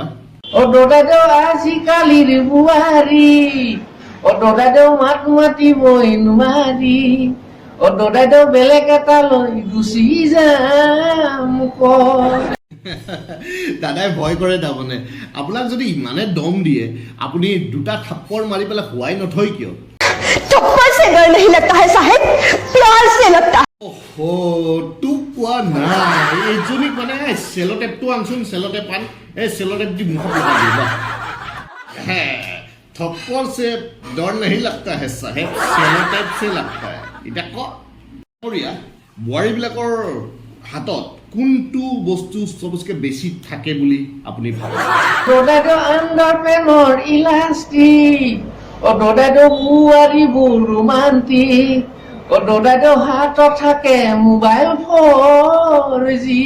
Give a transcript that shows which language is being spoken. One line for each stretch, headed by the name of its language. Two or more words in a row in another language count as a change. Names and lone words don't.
Assamese: দাদাইদেউ আজিকালিৰ বোৱাৰী, দাদাইদেউ মাত মাতিবই নোৱাৰি, দাদাইদেউ বেলেগ এটা লৈ গুচি যাম কয়। দাদাই ভয় কৰে তাৰমানে আপোনাক যদি ইমানে দম দিয়ে আপুনি দুটা থাপ্পৰ মাৰি পেলাই শুৱাই নথয় কিয়?
Hindi: थप्पड़ से डर नहीं लगता है साहेब, प्यार से लगता है।
Assamese: তোক কোৱা নাই, এইজনীক মানে চেলোটেপটো আনচোন, চেলোটেপ আন, এই চেলোটেপ দি মুখত লগাই দিবা।
Hindi: थप्पड़ से डर नहीं लगता है साहेब, सेलोटेप से लगता है।
Assamese: এতিয়া কওক বোৱাৰীবিলাকৰ হাতত কোনটো বস্তু চবতকৈ বেছি থাকে বুলি আপুনি ভাবে? দাদাইদেউ আণ্ডাৰপেনৰ ইলাষ্টিক, দাদাইদেউ বোৱাৰীবোৰ ৰোমান্টিক, দাদাইদেউ হাতত থাকে মোবাইল 4G।